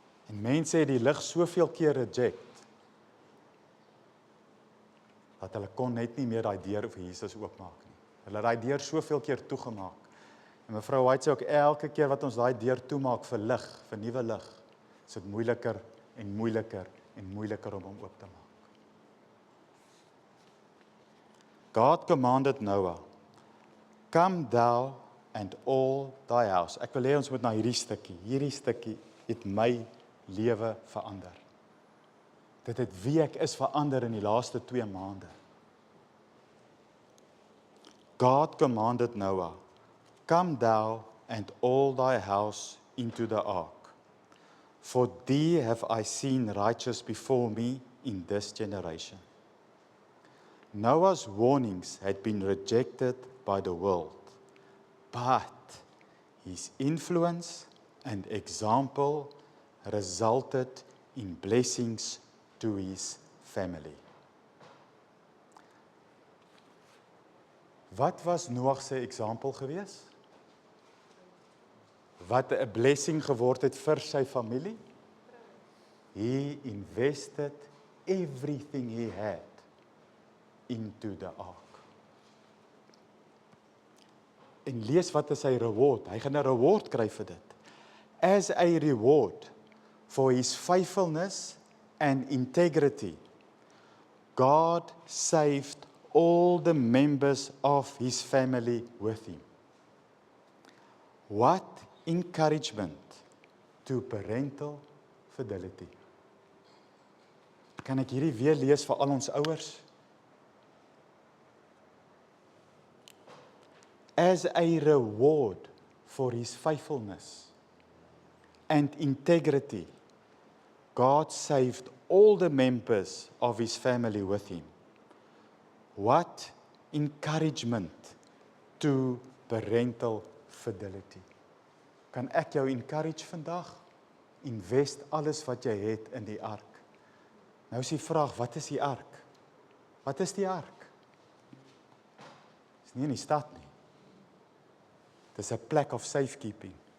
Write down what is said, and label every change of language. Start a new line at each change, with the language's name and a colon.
Afrikaans: En mense het die lig soveel keer reject, dat hulle kon net nie meer daai deur vir Jesus oopmaak nie. Hulle het daai deur soveel keer toegemaak. En mevrou White sê ook, elke keer wat ons daai deur toemaak vir lig, vir nuwe lig, is dit moeiliker en moeiliker en moeiliker om hom oop te maak.
English: God commanded Noah, "Come thou and all thy house."
Afrikaans: Ek wil hê ons moet na hierdie stukkie het my lewe verander. Dit het wie ek is verander in die laaste 2 maande.
English: God commanded Noah, "Come thou and all thy house into the ark, for thee have I seen righteous before me in this generation." Noah's warnings had been rejected by the world, but his influence and example resulted in blessings to his family.
Afrikaans: Wat was Noag se eksempel gewees? Wat 'n blessing geword het vir sy familie?
English: He invested everything he had into the ark.
Afrikaans: En lees wat is sy reward? Hy gaan 'n reward kry vir dit.
English: As a reward for his faithfulness and integrity, God saved all the members of his family with him. What encouragement to parental fidelity.
Afrikaans: Kan ek hierdie weer lees vir al ons ouers?
English: As a reward for his faithfulness and integrity, God saved all the members of his family with him. What encouragement to parental fidelity.
Afrikaans: Kan ek jou encourage vandag? Invest alles wat jy het in die ark. Nou is die vraag, wat is die ark? Wat is die ark? nie in die stad nie. Dis 'n plek of safekeeping.